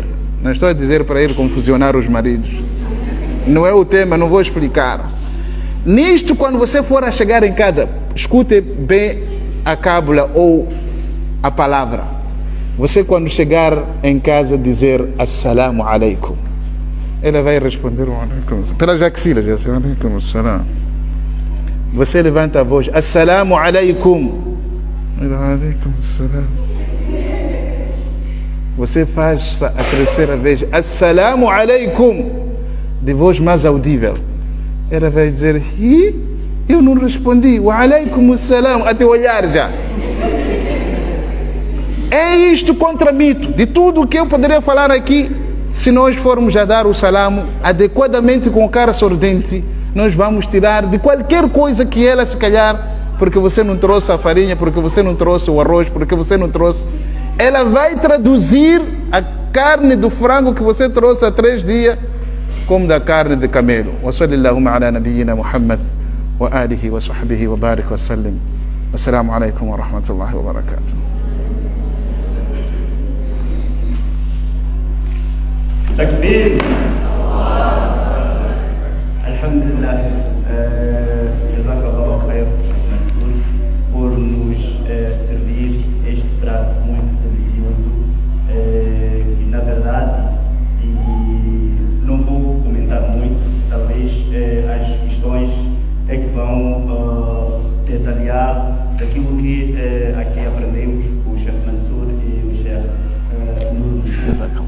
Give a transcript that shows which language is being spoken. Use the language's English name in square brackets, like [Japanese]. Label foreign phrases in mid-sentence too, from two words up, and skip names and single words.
[Portuguese] Não estou a dizer para ir confusionar os maridos. Não é o tema, não vou explicar. Nisto, quando você for a chegar em casa, escute bem a cábula ou a palavra. Você, quando chegar em casa, dizer [Arabic] السلام عليكم. [Portuguese] Ela vai responder pelas axilas. [Arabic] عليكم السلام. [Portuguese] Você levanta a voz [Arabic] السلام عليكم. عليكم السلام. [Portuguese] Você faz a terceira vez [Arabic] السلام عليكم, [Portuguese] de voz mais audível. Ela vai dizer eu não respondi, [Arabic] وعليكم السلام, [Portuguese] até olhar já. É isto contra mito. De tudo o que eu poderia falar aqui, Se nós formos a dar o salamo adequadamente com cara sorridente, nós vamos tirar de qualquer coisa que ela, se calhar, porque você não trouxe a farinha, porque você não trouxe o arroz, porque você não trouxe, ela vai traduzir a carne do frango que você trouxe há 3 dias como da carne de camelo. [Arabic] وصلى الله على نبينا محمد وآله وصحبه وبارك وسلم. السلام عليكم ورحمة الله وبركاته. Takbir. Alhamdulillah. جزاك الله خير [Portuguese] por nos servir este prato muito delicioso, que na verdade, e não vou comentar muito, talvez as questões é que vão detalhar daquilo que aqui aprendemos com o Sheikh Mansour e o Sheikh Nur.